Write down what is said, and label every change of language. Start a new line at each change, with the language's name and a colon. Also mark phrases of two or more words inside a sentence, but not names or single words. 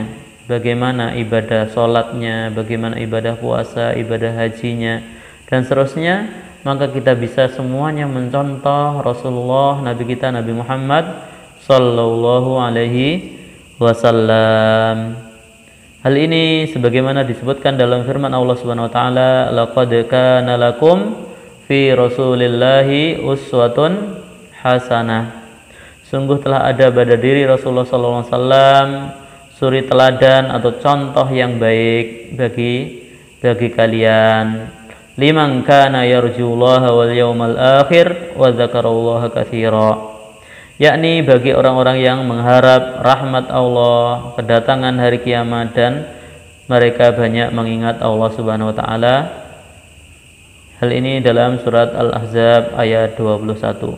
Indonesian: Bagaimana ibadah sholatnya, bagaimana ibadah puasa, ibadah hajinya, dan seterusnya. Maka kita bisa semuanya mencontoh Rasulullah, Nabi kita Nabi Muhammad
Arabic: صلى الله عليه وسلم.
Indonesian: Hal ini sebagaimana disebutkan dalam firman Allah
Arabic: سبحانه وتعالى, لقد كان لكم في رسول الله أسوة حسنة.
Indonesian: Sungguh telah ada pada diri Rasulullah
Arabic: صلى الله عليه وسلم
Indonesian: suri teladan atau contoh yang baik bagi kalian.
Arabic: لمن كان يرجو الله واليوم الآخر وذكر الله كثيرا.
Indonesian: Yakni bagi orang-orang yang mengharap rahmat Allah, kedatangan hari kiamat, dan mereka banyak mengingat Allah
Arabic: سبحانه وتعالى.
Indonesian: Hal ini dalam surat Al-Ahzab ayat 21.